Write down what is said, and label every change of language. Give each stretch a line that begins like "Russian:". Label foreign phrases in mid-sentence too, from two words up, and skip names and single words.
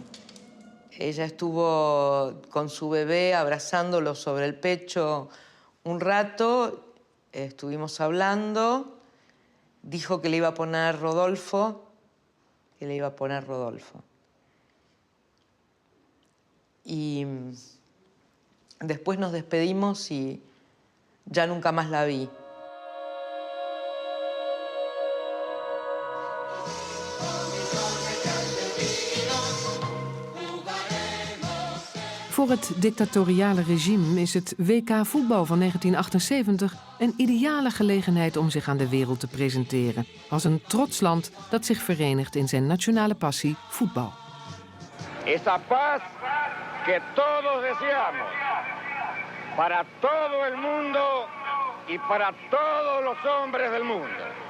Spanish: Ella estuvo con su bebé abrazándolo sobre el pecho un rato, estuvimos hablando, dijo que le iba a poner Rodolfo, Y después nos despedimos y ya nunca más la vi.
Dutch: Voor het dictatoriale regime is het WK voetbal van 1978 een ideale gelegenheid om zich aan de wereld te presenteren. Als een trots land dat zich verenigt in zijn nationale passie voetbal.
Spanish: Esa paz que todos deseamos para todo el mundo y para todos los hombres del mundo.